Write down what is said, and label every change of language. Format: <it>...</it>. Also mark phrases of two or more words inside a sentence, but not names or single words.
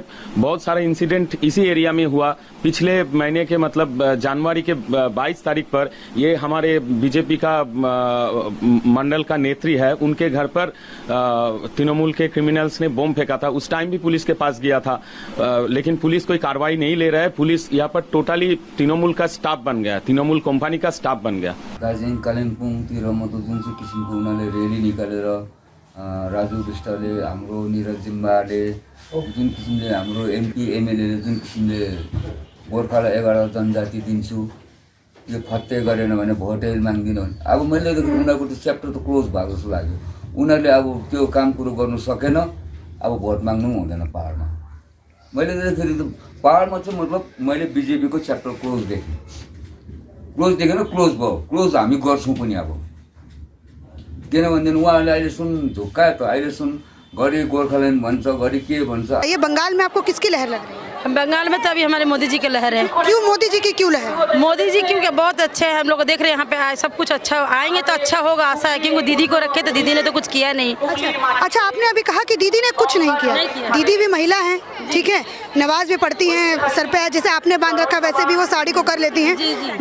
<hi>बहुत सारे इंसिडेंट इसी एरिया में हुआ। पिछले महीने के मतलब जनवरी के 22 तारीख पर ये हमारे बीजेपी का मंडल का नेत्री है, उनके घर पर तृणमूल के क्रिमिनल्स ने बम फेंका था। उस टाइम भी पुलिस के पास गया था, लेकिन पुलिस कोई कार्रवाई नहीं ले रहा है। पुलिस यहाँ पर टोटली तृणमूल का स्टाफ बन गया, तृणमूल कंपनी का स्टाफ बन गया।</hi> <ne>दार्जिलिङ कालिम्पोङतिर मतलब जुन चाहिँ किसिमको उनीहरूले रेली निकालेर राजु विष्टले, हाम्रो निरज जिम्बाले, जुन किसिमले हाम्रो एमपी एमएलएले जुन किसिमले गोर्खालाई 11 जनजाति दिन्छु यो फत्ते गरेन भने भोटै माग्दिनँ भने अब मैले देखेर उनीहरूको त्यो च्याप्टर त क्लोज भएको जस्तो लाग्यो। उनीहरूले अब त्यो काम कुरो गर्नु सकेन, अब भोट माग्नु पनि हुँदैन पाहाडमा। मैले देखेर त पाहाडमा चाहिँ मतलब मैले बिजेपीको च्याप्टर क्लोज देखेँ। क्लोज देखेन, क्लोज भयो, क्लोज हामी गर्छौँ पनि। अब किनभनेदेखि उहाँहरूले अहिले सुन झुक्कायो त, अहिले सुन घरि गोर्खाल्यान्ड भन्छ, घरि के भन्छ।</ne> <hi>ये बंगाल में आपको किसकी लहर लग रही है? बंगाल में तो अभी हमारे मोदी जी की लहर है। क्यों मोदी जी की क्यों लहर? मोदी जी क्योंकि बहुत अच्छे हैं, हम लोग देख रहे हैं यहाँ पे आए, सब कुछ अच्छा आएंगे तो अच्छा होगा, आशा है। क्योंकि दीदी को रखे तो दीदी ने तो कुछ किया नहीं। अच्छा, आपने अभी कहा कि दीदी ने कुछ नहीं किया। दीदी भी महिला हैं, ठीक है, नमाज भी पढ़ती हैं, सर पे जैसे आपने बांध रखा वैसे भी वो साड़ी को कर लेती हैं।</hi>